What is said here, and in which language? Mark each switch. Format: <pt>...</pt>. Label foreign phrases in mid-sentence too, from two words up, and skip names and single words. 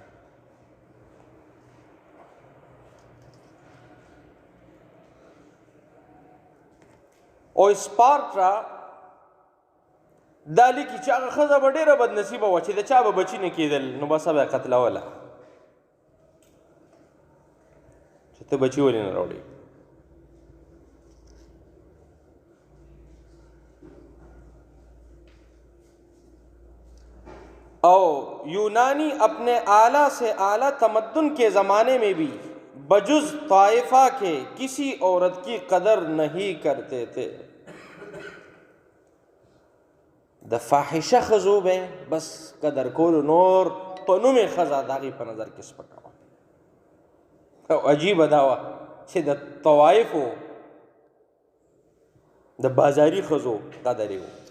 <ps>او سپارټا دا لیکي چې هغه ښځه به ډېره بدنصیبه وه چې د چا به بچي نه کېدل، نو بس به یې قتلوله چې ته بچي ولې نه راوړې.</ps> <ur>او یونانی اپنے اعلیٰ سے اعلیٰ تمدن کے زمانے میں بھی بجز طائفہ کے کسی عورت کی قدر نہیں کرتے تھے.</ur> <ps>د فاحشه ښځو به بس قدر کولو، نور په نوم یې ښځه د هغې په نظر کې سپکوه. او عجیبه دا وه چې د طوایفو د بازاري ښځو قدر یې و.</ps>